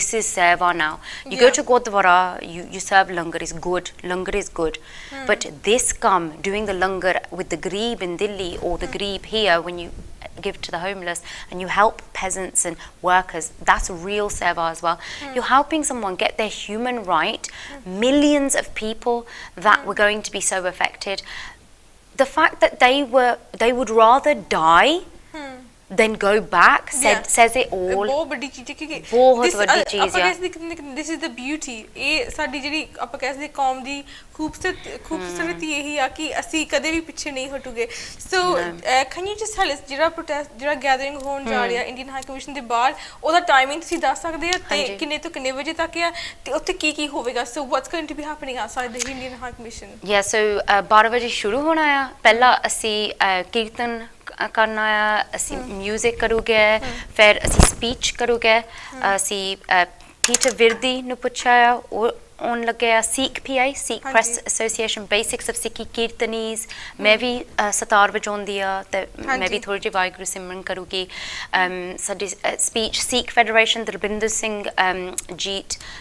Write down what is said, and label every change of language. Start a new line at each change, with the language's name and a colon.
English: seva now you go to Gurdwara you serve langar is good but this come doing the langar with the Garib in Delhi or the Garib here when you give to the homeless and you help peasants and workers that's real seva as well you're helping someone get their human right millions of people that were going to be so affected the fact that they would rather die then go back says it all
Punjabi: ਬਹੁਤ ਵੱਡੀ ਚੀਜ਼ ਹੈ ਕਿਉਂਕਿ ਬਹੁਤ ਵੱਡੀ ਚੀਜ਼ ਹੈ
English: this is the beauty
Punjabi: ਇਹ ਸਾਡੀ ਜਿਹੜੀ ਆਪਾਂ ਕਹਿ ਸਕਦੇ ਕੌਮ ਦੀ ਖੂਬਸੂਰਤੀ ਇਹੀ ਆ ਕਿ ਅਸੀਂ ਕਦੇ ਵੀ ਪਿੱਛੇ ਨਹੀਂ ਹਟੂਗੇ ਸੋ
English: can you just tell us
Punjabi: ਜਿਹੜਾ ਪ੍ਰੋਟੈਸਟ ਜਿਹੜਾ ਗੈਦਰਿੰਗ ਹੋਣ ਜਾ ਰਿਹਾ ਇੰਡੀਅਨ ਹਾਈ ਕਮਿਸ਼ਨ ਦੇ ਬਾਹਰ ਉਹਦਾ ਟਾਈਮਿੰਗ ਤੁਸੀਂ ਦੱਸ ਸਕਦੇ ਆ ਤੇ ਕਿੰਨੇ ਤੋਂ ਕਿੰਨੇ ਵਜੇ ਤੱਕ ਆ ਤੇ ਉੱਥੇ ਕੀ ਹੋਵੇਗਾ ਸੋ
English: what's going to be happening outside the Indian High Commission
Punjabi: so 12 ਵਜੇ ਸ਼ੁਰੂ ਹੋਣਾ ਆ ਪਹਿਲਾਂ ਅਸੀਂ ਕੀਰਤਨ ਕਰਨਾ ਆ ਅਸੀਂ ਮਿਊਜ਼ਿਕ ਕਰੂਗੇ ਫਿਰ ਅਸੀਂ ਸਪੀਚ ਕਰੂਗੇ ਅਸੀਂ ਟੀਚਰ ਵਿਰਦੀ ਨੂੰ ਪੁੱਛਿਆ ਆ ਉਹ ਆਉਣ ਲੱਗਿਆ Sikh PI Sikh Press Association Basics of Sikhi Kirtanis ਮੈਂ ਵੀ ਸਤਾਰ ਵਜਾਉਂਦੀ ਆ ਤੇ ਮੈਂ ਵੀ ਥੋੜੀ ਜਿਹੀ ਵਾਹਿਗੁਰੂ ਸਿਮਰਨ ਕਰੂਗੀ ਸਾਡੀ ਸਪੀਚ Sikh Federation ਦਰਬਿੰਦਰ ਸਿੰਘ ਜੀਤ